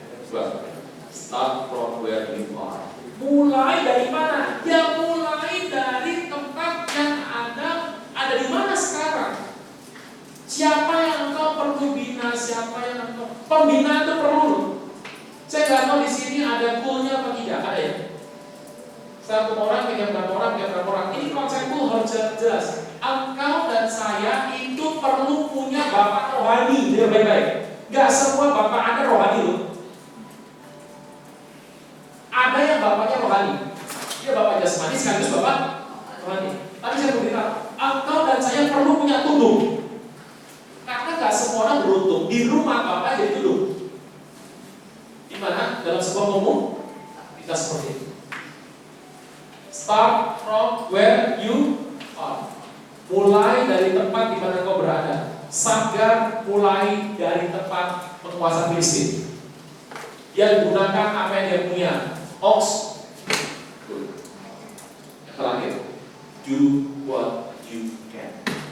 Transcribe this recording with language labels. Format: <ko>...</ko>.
<en>Well, start from where you are.</en> <id>Mulai dari mana? Ya mulai dari tempat yang ada di mana sekarang. Siapa yang engkau perlu bina? Siapa yang engkau pembina itu perlu. Saya nggak tahu di sini ada goalnya apa tidak, ada ya? Satu orang, tiga berapa orang. Ini konsep goal harus jelas. Engkau dan saya itu perlu punya bapak rohani, dia baik-baik. Gak semua bapak Anda rohani loh. Ada yang bapaknya rohani, dia bapak jasmani sekaligus bapak rohani. Tapi saya berbicara, engkau dan saya perlu punya tudung. Karena gak semua orang beruntung di rumah bapak jadi tudung. Di mana dalam sebuah umum kita seperti itu.</id> <en>Start from where you are.</en> <id>Mulai dari tempat di mana kau berada. Sagar mulai dari tempat penguasa Filistin. Dia gunakan apa yang dia punya. Ox. Yang terakhir,</id> <en>do what you can.</en>